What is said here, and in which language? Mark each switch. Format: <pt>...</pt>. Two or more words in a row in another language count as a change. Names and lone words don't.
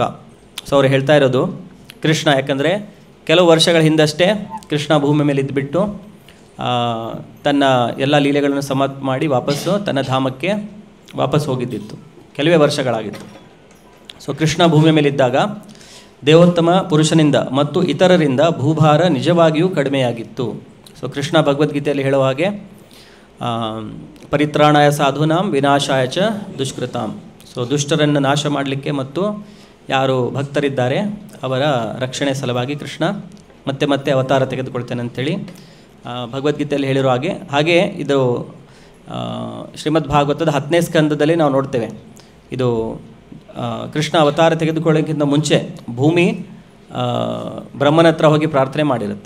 <kn>ಸೊ ಅವ್ರು ಹೇಳ್ತಾ ಇರೋದು ಕೃಷ್ಣ, ಯಾಕಂದರೆ ಕೆಲವು ವರ್ಷಗಳ ಹಿಂದಷ್ಟೇ ಕೃಷ್ಣ ಭೂಮಿ ಮೇಲೆ ಇದ್ದುಬಿಟ್ಟು ತನ್ನ ಎಲ್ಲ ಲೀಲೆಗಳನ್ನು ಸಮಾಪ್ತಿ ಮಾಡಿ ವಾಪಸ್ಸು ತನ್ನ ಧಾಮಕ್ಕೆ ವಾಪಸ್ ಹೋಗಿದ್ದಿತ್ತು, ಕೆಲವೇ ವರ್ಷಗಳಾಗಿತ್ತು. ಸೊ ಕೃಷ್ಣ ಭೂಮಿ ಮೇಲಿದ್ದಾಗ ದೇವೋತ್ತಮ ಪುರುಷನಿಂದ ಮತ್ತು ಇತರರಿಂದ ಭೂಭಾರ ನಿಜವಾಗಿಯೂ ಕಡಿಮೆಯಾಗಿತ್ತು. ಸೊ ಕೃಷ್ಣ ಭಗವದ್ಗೀತೆಯಲ್ಲಿ ಹೇಳುವ ಹಾಗೆ</kn> <sa>परित्राणाय साधूनां विनाशाय च दुष्कृतां.</sa> <kn>ಸೊ ದುಷ್ಟರನ್ನು ನಾಶ ಮಾಡಲಿಕ್ಕೆ ಮತ್ತು ಯಾರು ಭಕ್ತರಿದ್ದಾರೆ ಅವರ ರಕ್ಷಣೆ ಸಲುವಾಗಿ ಕೃಷ್ಣ ಮತ್ತೆ ಮತ್ತೆ ಅವತಾರ ತೆಗೆದುಕೊಳ್ತೇನೆ ಅಂಥೇಳಿ ಭಗವದ್ಗೀತೆಯಲ್ಲಿ ಹೇಳಿರೋ ಹಾಗೆ ಇದು ಶ್ರೀಮದ್ ಭಾಗವತದ 10ನೇ ಸ್ಕಂದದಲ್ಲಿ ನಾವು ನೋಡ್ತೇವೆ. ಇದು ಕೃಷ್ಣ ಅವತಾರ ತೆಗೆದುಕೊಳ್ಳೋಕ್ಕಿಂತ ಮುಂಚೆ ಭೂಮಿ ಬ್ರಹ್ಮನ ಹತ್ರ ಹೋಗಿ ಪ್ರಾರ್ಥನೆ ಮಾಡಿರುತ್ತೆ.</kn>